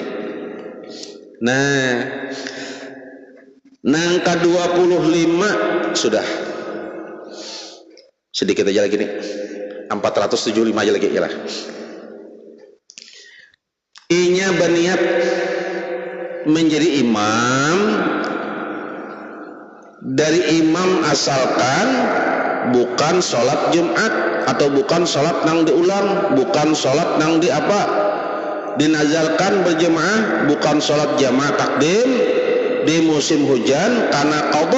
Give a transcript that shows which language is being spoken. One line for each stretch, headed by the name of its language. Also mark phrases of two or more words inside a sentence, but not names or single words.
Banjar: Nah nang ke-25 sudah sedikit aja lagi nih 475 aja lagi ya lah. Inya berniat menjadi imam dari imam asalkan bukan sholat Jumat atau bukan sholat nang diulang bukan sholat nang di apa dinazalkan berjemaah bukan sholat jamaah takdim di musim hujan karena qadha.